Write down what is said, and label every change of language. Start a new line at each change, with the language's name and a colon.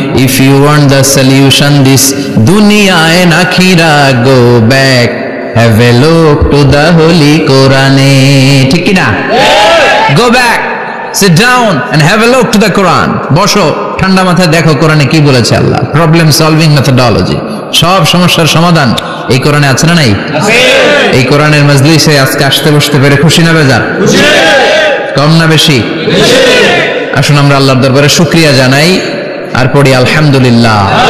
English: If you want the solution this দুনিয়া and আখিরা, go back, have a look to the holy কোরআনে।
Bangla: ঠিক কি না?
English: Go back, sit down and have a look to the Quran.
Bangla: বসো, ঠান্ডা মাথায় দেখো কোরআনে কি বলেছে আল্লাহ। প্রবলেম সলভিং মেথোডোলজি, সব সমস্যার সমাধান এই কোরআনে আছে না নাই? এই কোরআনের মজলিসে আজকে আসতে বসতে পেরে খুশি না বেজার? কম না বেশি? আসুন আমরা আল্লাহর দরবারে শুকরিয়া জানাই আর পড়ি আলহামদুলিল্লাহ।